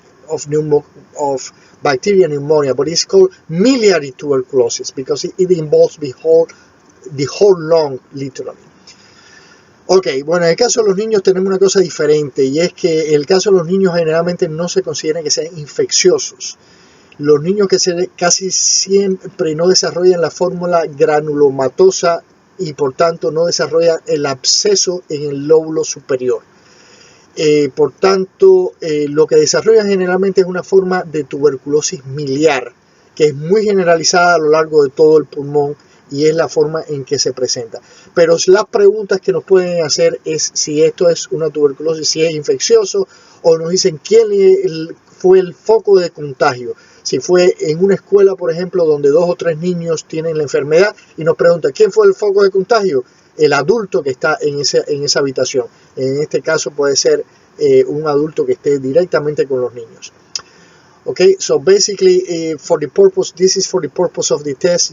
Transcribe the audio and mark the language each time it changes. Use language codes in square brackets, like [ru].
[en] of bacteria pneumonia, but it's called miliary tuberculosis because it involves the whole lung, literally. [es] Ok, bueno, en el caso de los niños tenemos una cosa diferente, y es que en el caso de los niños generalmente no se considera que sean infecciosos. Los niños casi siempre no desarrollan la fórmula granulomatosa y por tanto no desarrollan el absceso en el lóbulo superior. Por tanto, lo que desarrollan generalmente es una forma de tuberculosis miliar, que es muy generalizada a lo largo de todo el pulmón y es la forma en que se presenta. Pero las preguntas que nos pueden hacer es si esto es una tuberculosis, si es infeccioso, o nos dicen quién fue el foco de contagio. Si fue en una escuela, por ejemplo, donde 2 o 3 niños tienen la enfermedad y nos preguntan quién fue el foco de contagio, el adulto que está en esa habitación. En este caso puede ser un adulto que esté directamente con los niños. [en] Okay, so basically, this is for the purpose of the test.